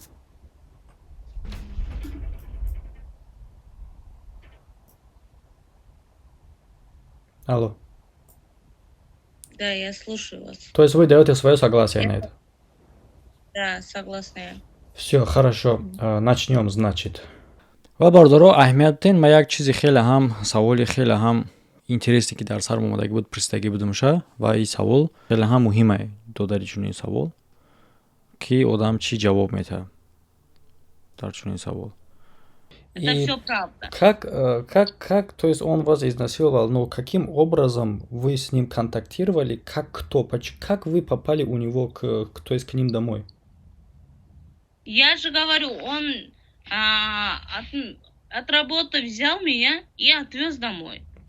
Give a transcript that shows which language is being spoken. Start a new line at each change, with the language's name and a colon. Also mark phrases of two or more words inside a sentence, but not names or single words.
Russian: Алло. Да, я слушаю вас. То есть вы даете свое согласие на это? Да, согласна я. Все, хорошо. Начнем, значит.
Tajik: ва бардоро аҳамият ден ма як чизи хеле ҳам саволи хеле ҳам интересе ки дар сарам омадаги буд пурсидаги будамша ва ин савол хеле ҳам муҳиме додари чунин савол ки одам чӣ ҷавоб метаҳад дар чунин савол.
Russian: Это все правда. Как, то есть он вас изнасиловал, но каким образом вы с ним контактировали, как вы попали у него, то есть к ним домой? Я же говорю, он от работы взял меня и отвез домой.